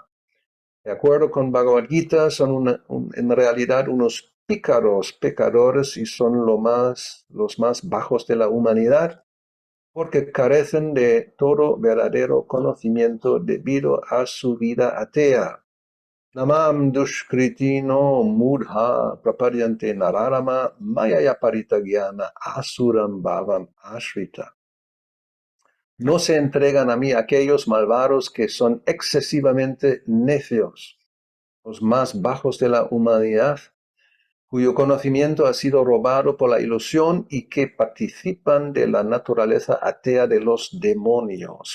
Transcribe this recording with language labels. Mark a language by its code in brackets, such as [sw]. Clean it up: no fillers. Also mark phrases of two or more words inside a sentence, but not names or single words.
[es] De acuerdo con Bhagavad Gita, son en realidad unos pícaros pecadores y son los más bajos de la humanidad porque carecen de todo verdadero conocimiento debido a su vida atea. [sa] न मां दुष्कृतिनो मूढाः प्रपद्यन्ते नराधमाः मायया अपहृतज्ञाना आसुरं भावम् आश्रिताः. [es] No se entregan a mí aquellos malvados que son excesivamente necios, los más bajos de la humanidad, cuyo conocimiento ha sido robado por la ilusión y que participan de la naturaleza atea de los demonios.